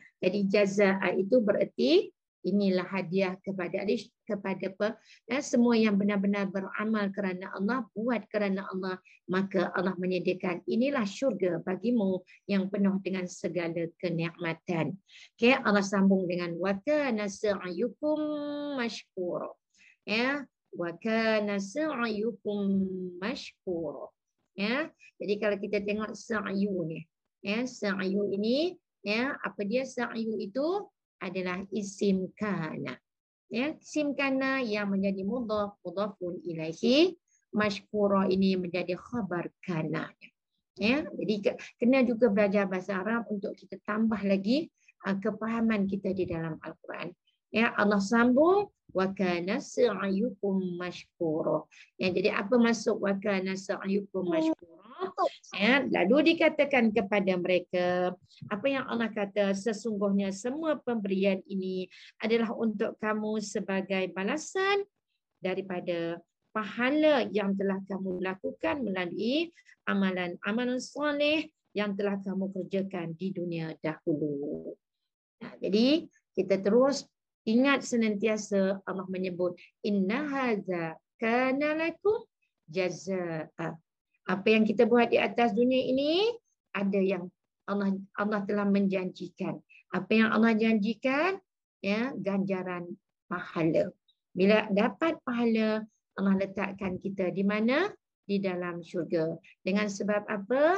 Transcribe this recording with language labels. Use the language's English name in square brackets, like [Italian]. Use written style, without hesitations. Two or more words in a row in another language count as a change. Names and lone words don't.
[Malay] Jadi jazaa itu bererti inilah hadiah kepada semua yang benar-benar beramal kerana Allah, buat kerana Allah, maka Allah menyediakan inilah syurga bagimu yang penuh dengan segala kenikmatan. Okay, Allah sambung dengan [Arabic] وكان سعيكم مشكورا. Ya, وكان سعيكم مشكورا. [Malay] Ya, jadi kalau kita tengok sa'yu ni, ya, sa'yu ini, ya, apa dia sa'yu itu adalah [Arabic] اسم كان. [Malay] Ya, [Arabic] اسم كان [Malay] yang menjadi mudhaf, [Arabic] مضاف إليه, [Malay] mashkura ini menjadi [Arabic] خبر كان. [Malay] Ya, jadi kena juga belajar bahasa Arab untuk kita tambah lagi kepahaman kita di dalam Al-Quran. Ya, Allah sambung [Arabic] وكان سعيكم مشكورا. [Malay] Ya, jadi apa maksud [Arabic] وكان سعيكم مشكورا? [Malay] Ya, lalu dikatakan kepada mereka, apa yang Allah kata, sesungguhnya semua pemberian ini adalah untuk kamu sebagai balasan daripada pahala yang telah kamu lakukan melalui amalan-amalan soleh yang telah kamu kerjakan di dunia dahulu. Nah, jadi kita terus ingat senantiasa Allah menyebut [Arabic] إن هذا كان لكم جزاء. [Malay] Apa yang kita buat di atas dunia ini ada yang Allah telah menjanjikan. Apa yang Allah janjikan, ya, ganjaran pahala. Bila dapat pahala, Allah letakkan kita di mana? Di dalam syurga. Dengan sebab apa?